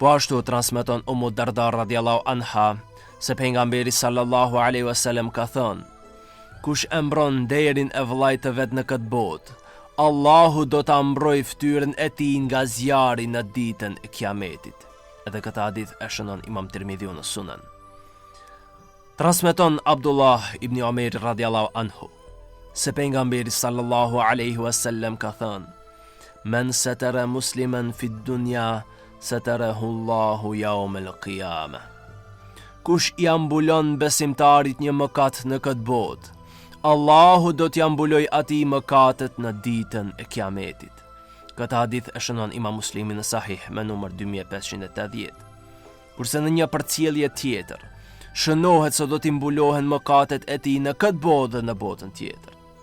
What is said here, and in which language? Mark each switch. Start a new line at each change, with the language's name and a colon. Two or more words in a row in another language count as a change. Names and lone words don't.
Albanian: Po ashtu transmeton Ummu Darda
Arabic: رضي الله عنها
Albanian: se pejgamberi
Arabic: صلى الله عليه وسلم
Albanian: ka thënë: kush e mbron derin e vllajt të vet në këtë botë, Allahu do ta mbrojë fytyrën e tij nga zjarri në ditën e Kiametit. Edhe këtë hadith e shënon Imam Tirmidhiu në Sunan.
Arabic: Transmeton Abdullah ibn Omer رضي الله عنه
Albanian: se pejgamberi
Arabic: صلى الله عليه وسلم
Albanian: ka thënë:
Arabic: من ستر مسلما في الدنيا ستره الله يوم القيامة.
Albanian: Kush i ambulon besimtarit një mëkat në këtë botë, Allahu do t'ja mbuloj atij mëkatet në ditën e Kiametit. Këtë hadith e shënon Imam Muslimi në Sahih me numër 2580. Kurse në një përcjellje tjetër shënohet se do t'i mbulohen mëkatet e tij në këtë botë dhe në botën tjetër.